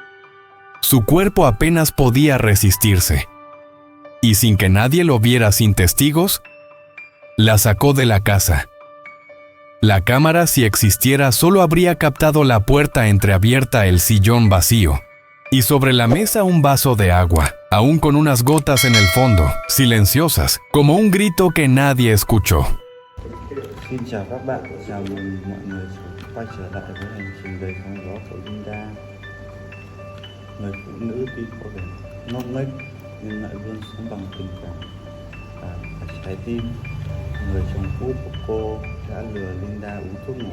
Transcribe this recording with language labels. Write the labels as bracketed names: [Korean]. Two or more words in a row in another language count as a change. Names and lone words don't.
[Spanish] Su cuerpo apenas podía resistirse. Y sin que nadie lo viera, sin testigos, la sacó de la casa. La cámara, si existiera, solo habría captado la puerta entreabierta, el sillón vacío, y sobre la mesa un vaso de agua, aún con unas gotas en el fondo, silenciosas, como un grito que nadie escuchó. [Vietnamese] Xin chào các bạn, chào mừng mọi người quay trở lại với hành trình đời sóng gió của Linda. Người phụ nữ tuy có vẻ ngốc nghếch nhưng lại luôn sống bằng tình cảm và trái tim. Người chồng cũ của cô đã lừa Linda uống thuốc ngủ.